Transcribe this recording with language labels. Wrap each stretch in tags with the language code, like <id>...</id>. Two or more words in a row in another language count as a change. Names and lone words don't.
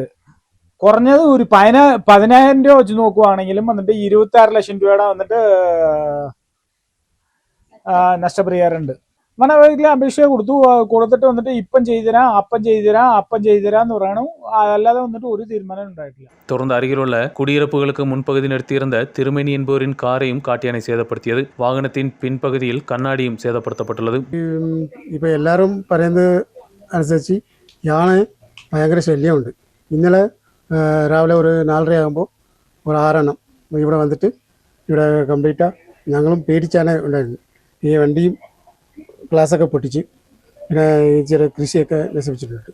<ml>കുറഞ്ഞത് ഒരു 10,000 രൂപ വെച്ച് നോക്കുവാണെങ്കിലും വന്നിട്ട് 26 ലക്ഷം രൂപയുടെ വന്നിട്ട് നഷ്ടപരിഹാരമുണ്ട്. മനോവീട്ടിൽ അപേക്ഷ കൊടുത്തിട്ട് വന്നിട്ട് ഇപ്പം ചെയ്തുതരാന്ന് പറയണം. അല്ലാതെ വന്നിട്ട് ഒരു തീരുമാനം ഉണ്ടായിട്ടില്ല.</ml> <ta>தொடர்ந்து அருகிலுள்ள குடியிருப்புகளுக்கு முன்பகுதி நிறுத்தியிருந்த திருமணி என்பவரின் காரையும் காட்டியானை சேதப்படுத்தியது. வாகனத்தின் பின்பகுதியில் கண்ணாடியும் சேதப்படுத்தப்பட்டுள்ளது.</ta> <ml>ഇപ്പോൾ എല്ലാവരും പറയുന്നത് അനുസരിച്ച് യാന ഭയങ്കര ശല്യമുണ്ട്. ഇന്നലെ രാവിലെ ഒരു 4:30 ആകുമ്പോൾ ഒരു 6 എണ്ണം ഇവിടെ വന്നിട്ട് ഇവിടെ കംപ്ലീറ്റ് ഞങ്ങളും പേടിച്ചാണ് ഉണ്ടായിരുന്നു. ഈ വണ്ടിയും ഗ്ലാസ്സൊക്കെ പൊട്ടിച്ച് പിന്നെ ചെറിയ കൃഷിയൊക്കെ നശിപ്പിച്ചിട്ടുണ്ട്.</ml>